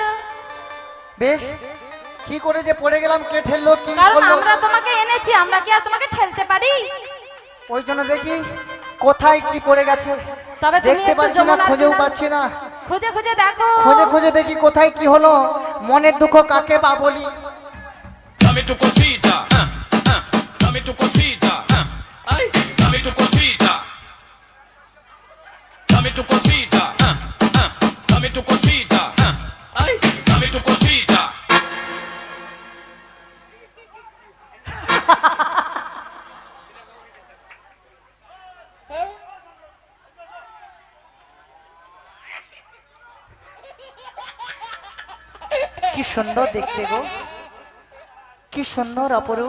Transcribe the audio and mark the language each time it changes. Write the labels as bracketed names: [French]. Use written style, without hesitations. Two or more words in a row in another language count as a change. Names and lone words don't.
[Bangla] বেশ, কি করে যে পড়ে গেলাম, কে ঠেললো কি কারণ করলো? আমরা তোমাকে এনেছি, আমরা কি আর তোমাকে ঠেলতে পারি? ওই জন্য দেখি কোথায় কি পড়ে গেছে। তবে তুমি দেখতে একটু পাচ্ছি না, যমুনার খুঁজেও কিনারে- পাচ্ছি না। খুঁজে খুঁজে দেখো। খুঁজে খুঁজে দেখি কোথায় কি হলো। মনের দুঃখ কাকে বা বলি। [Spanish] Dame tu cosita, dame tu cosita, ay, dame tu cosita, dame tu cosita, dame tu cosita, ay, dame tu cosita. [Bangla] কি সুন্দর দেখতে গো, কি সুন্দর অপরূপ।